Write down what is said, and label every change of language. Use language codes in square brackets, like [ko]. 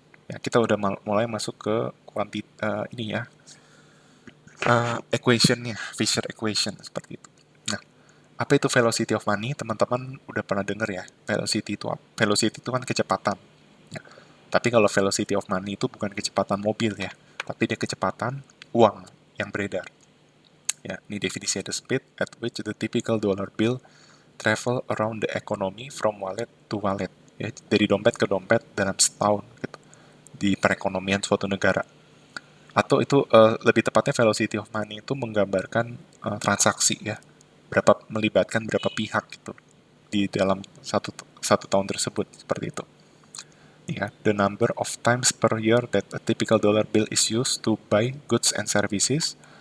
[id] Ya, kita udah mulai masuk ke ini ya, equationnya, Fisher equation seperti itu. Nah, apa itu velocity of money? Teman-teman udah pernah dengar ya, velocity itu apa? Velocity itu kan kecepatan. Ya. Tapi kalau velocity of money itu bukan kecepatan mobil ya, tapi dia kecepatan uang yang beredar. Ya, ini definisinya: [en] the speed at which the typical dollar bill travel around the economy from wallet to wallet. [id] Ya, dari dompet ke dompet dalam setahun gitu, di perekonomian suatu negara. Atau itu lebih tepatnya velocity of money itu menggambarkan transaksi ya, melibatkan berapa pihak gitu di dalam satu tahun tersebut, seperti itu. [en] Ya, the number of times per year that a typical dollar bill is used to buy goods and services.